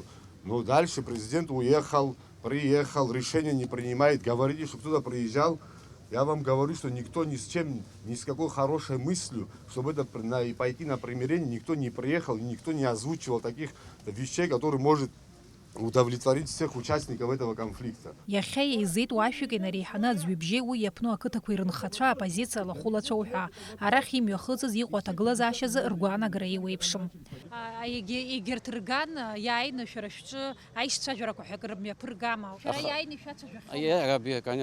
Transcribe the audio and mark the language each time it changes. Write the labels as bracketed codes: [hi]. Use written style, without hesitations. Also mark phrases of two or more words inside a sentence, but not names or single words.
[ru] Но дальше президент уехал, приехал, решение не принимает. Говорите, что кто-то приезжал. Я вам говорю, что никто ни с чем, ни с какой хорошей мыслью, чтобы пойти на примирение, никто не приехал, никто не озвучивал таких вещей, которые может удовлетворить всех участников этого конфликта. [ab] Иахьа еизеит уашәык инареиҳаны аӡәҩыбжьеи уи иаԥну ақыҭақәеи рынхацәа аоппозициа лахәылацәоу ҳәа. Арахь имҩахыҵыз иҟоу аҭагылазаашьазы ргәаанагара еиуеиԥшым. Егьырҭ рган иааины шәара шәҿы аишьцәажәарақәа ҳәа акыр мҩаԥыргама? Шәара иааины ишәацәажәахьоу?